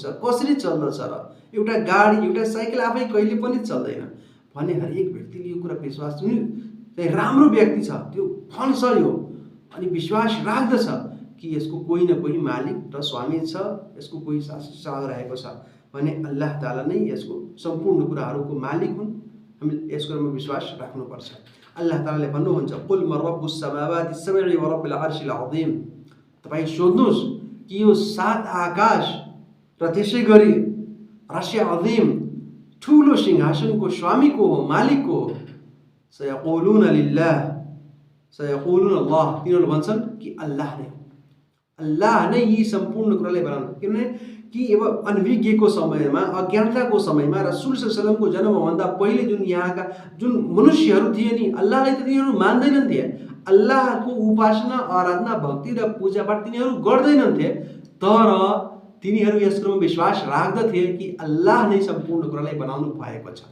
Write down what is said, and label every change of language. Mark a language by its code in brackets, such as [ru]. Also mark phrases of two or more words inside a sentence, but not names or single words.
[ne] कसरी चल्दछ र? एउटा गाडी, एउटा साइकल आफै कहिले पनि चल्दैन। भने हरेक व्यक्तिले यो कुरा विश्वास, जुन चाहिँ राम्रो व्यक्ति छ त्यो फन्सयो अनि विश्वास राख्दछ कि यसको कोही न कोही मालिक र स्वामी छ, यसको कोही शासक रहेको छ। भने अल्लाह ताला नै यसको सम्पूर्ण कुराहरूको मालिक हुन् हामीले यस कुरामा विश्वास राख्नुपर्छ। अल्लाह तालाले भन्नुहुन्छ [ar] قل من رب السماوات السبع ورب العرش العظيم, [ne] तपाईँ सोध्नुहोस् कि यो 7 आकाश र त्यसै गरी अर्श अज़ीम ठुलो सिंहासनको स्वामी को हो, मालिक को हो। [ar] سيقولون لله سيقولون الله, [ne] तिनीहरू भन्छन् कि अल्लाह नै हो, अल्लाह नै यी सम्पूर्ण कुरालाई बनाउनु। किनभने कि अब अनभिज्ञको समयमा, अज्ञानताको समयमा रसूल [ar] صلى الله عليه وسلم [ne] जन्मभन्दा पहिले जुन यहाँका जुन मनुष्यहरू थिए नि, अल्लाहलाई त तिनीहरू मान्दैनन् थिए, अल्लाहको उपासना आराधना भक्ति र पूजापाठ तिनीहरू गर्दैनन् थिए, तर तिनीहरू यस कुरामा विश्वास राख्दथे कि अल्लाह नै सम्पूर्ण कुरालाई बनाउनु भएको छ।